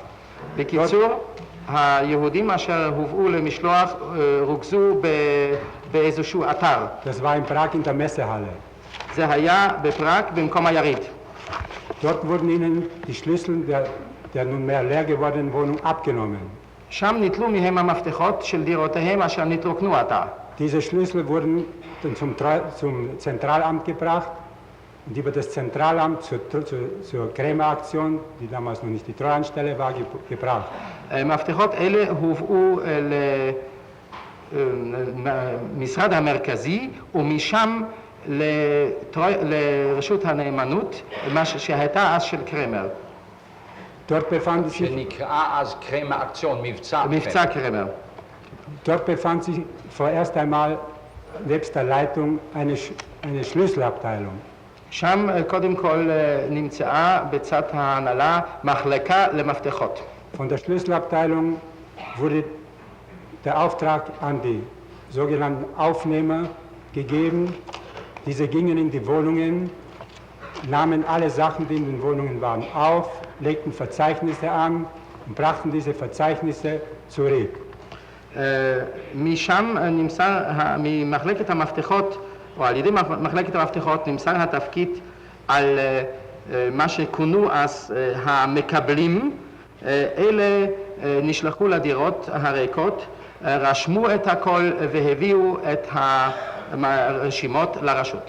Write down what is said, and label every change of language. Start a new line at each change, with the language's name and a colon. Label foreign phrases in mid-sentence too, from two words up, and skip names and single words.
Hebrew: בקיצור, היהודים אשר הובאו למשלוח רוכזו באיזשהו אתר.
German: Das war in Prag in der Messehalle.
Hebrew: זה היה בפראג במקום היריד.
German: Dort wurden ihnen die Schlüssel der nunmehr leer gewordenen Wohnung abgenommen.
Hebrew: שם ניטלו מהם המפתחות של דירותיהם אשר נתרוקנו עתה.
German: Diese Schlüssel wurden dann zum Zentralamt gebracht und über das Zentralamt zur Krämeraktion, die damals noch nicht die Treuhandstelle war, gebracht.
Hebrew: מפתחות אלה הובאו למשרד המרכזי ומשם לרשות הנאמנות, מה שהייתה אז של קרמר.
German: Dort befand sich
Hebrew: שנקרא אז קרמר-אקציון, מבצע קרמר.
German: Dort befand sich vorerst einmal nebst der Leitung eine Schlüsselabteilung.
Hebrew: שם קודם כל נמצאה בצד ההנהלה מחלקה למפתחות.
German: Von der Schlüsselabteilung wurde der Auftrag an die sogenannten Aufnehmer gegeben. Diese gingen in die Wohnungen, nahmen alle Sachen, die in den Wohnungen waren, auf, legten Verzeichnisse an und brachten diese Verzeichnisse zurück.
Hebrew: משם נמסר, ממחלקת המפתחות, או על ידי מחלקת המפתחות, נמסר התפקיד על מה שכונו אז המקבלים. אלה נשלחו לדירות הריקות, רשמו את הכל והביאו את הרשימות לרשות.